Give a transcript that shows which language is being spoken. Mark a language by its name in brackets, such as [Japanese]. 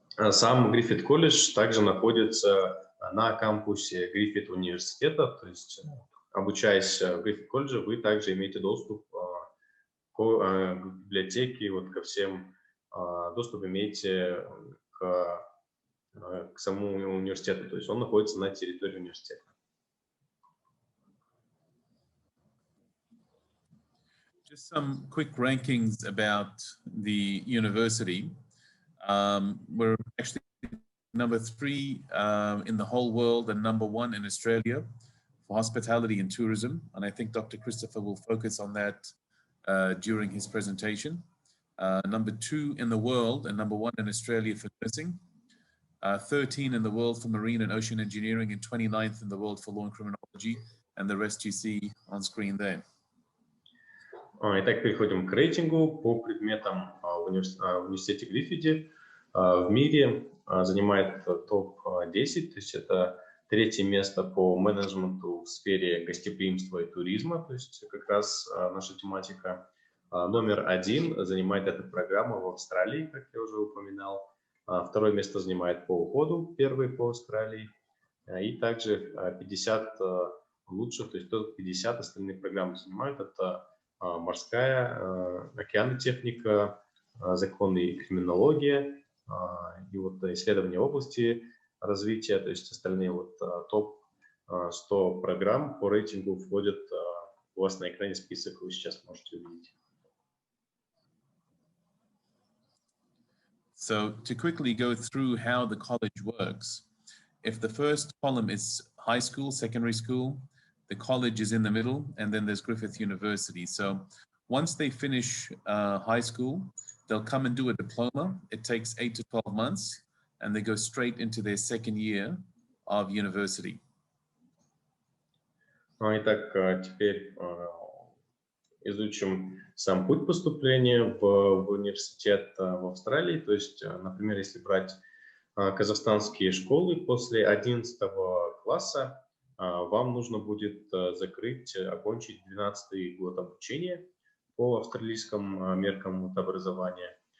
[Russian] Сам Griffith колледж также находится на кампусе Griffith университета, то есть обучаясь в Griffith колледже, вы также имеете доступ к библиотеке, вот ко всем, доступ имеете к самому университету, то есть он находится на территории университета. [English] Just some quick rankings about the university. We're actually number 3 in the whole world and number 1 in Australia for hospitality and tourism. And I think Dr. Christopher will focus on that during his presentation. Number 2 in the world and number 1 in Australia for nursing. 13 in the world for marine and ocean engineering and 29th in the world for law and criminology. And the rest you see on screen there. [Russian] Итак, переходим к рейтингу по предметам в университете Гриффиде. В мире занимает топ-10, то есть это 3-е место по менеджменту в сфере гостеприимства и туризма, то есть как раз наша тематика. Номер 1 занимает эта программа в Австралии, как я уже упоминал. 2-е место занимает по уходу, 1-й по Австралии. И также 50 лучших, то есть топ 50 остальных программ занимают. Это морская, океанотехника, законы и криминология, и вот исследования в области развития, то есть остальные вот топ-100 программ по рейтингу входят, у вас на экране список, вы сейчас можете увидеть. [English] So to quickly go through how the college works, if the first column is high school, secondary school, the college is in the middle, and then there's Griffith University. So once they finish high school, they'll come and do a diploma. It takes 8 to 12 months, and they go straight into their second year of university. [Russian] Итак, теперь изучим сам путь поступления в университет в Австралии. То есть, например, если брать казахстанские школы, после 11 класса вам нужно будет окончить 12-й год обучения по австралийским меркам образования.